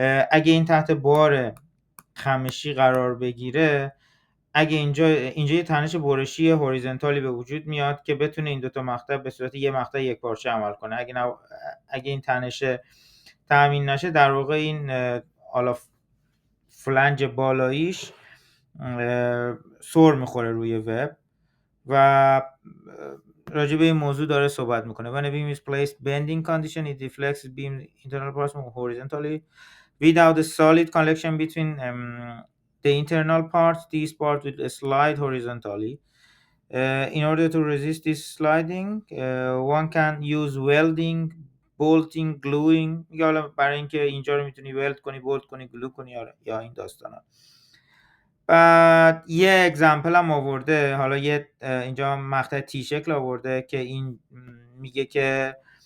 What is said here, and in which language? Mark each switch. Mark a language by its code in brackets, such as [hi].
[fa] اگه این تحت بار خمشی قرار بگیره، اگه اینجا یه تنش برشی هوریزونتالی به وجود میاد که بتونه این دو تا مقطع به صورت یه مقطع یک پارچه عمل کنه. اگه این تنش تامین نشه، در واقع این حالا فلنج بالاییش سر میخوره روی وب و راجع به این موضوع داره صحبت میکنه. [en] When a beam is placed bending condition, it deflects beam internal parts horizontally without a solid connection between the internal parts. These parts will slide horizontally. In order to resist this sliding, one can use welding, bolting, gluing. [fa] یا برای اینکه اینجا رو میتونی ولد کنی، بولت کنی، گلو کنی یا این داستانا. بعد یه اگزمپل هم آورده، حالا یه اینجا مقطع تی شکل آورده که این میگه که